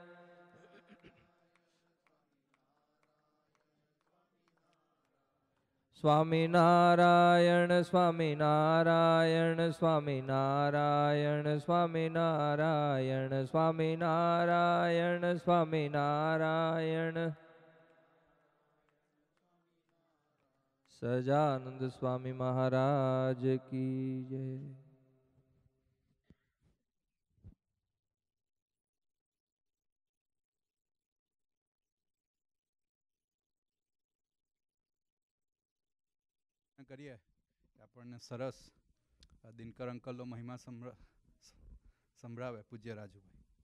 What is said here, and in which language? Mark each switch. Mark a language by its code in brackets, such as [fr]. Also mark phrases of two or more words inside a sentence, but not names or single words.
[hi] स्वामी नारायण स्वामी नारायण स्वामी नारायण स्वामी नारायण स्वामी नारायण स्वामी नारायण सजानंद स्वामी महाराज की जय। [gu] કરીએ આપણને સરસ દિનકર અંકલનો મહિમા સંભળાવે પૂજ્ય રાજુભાઈ।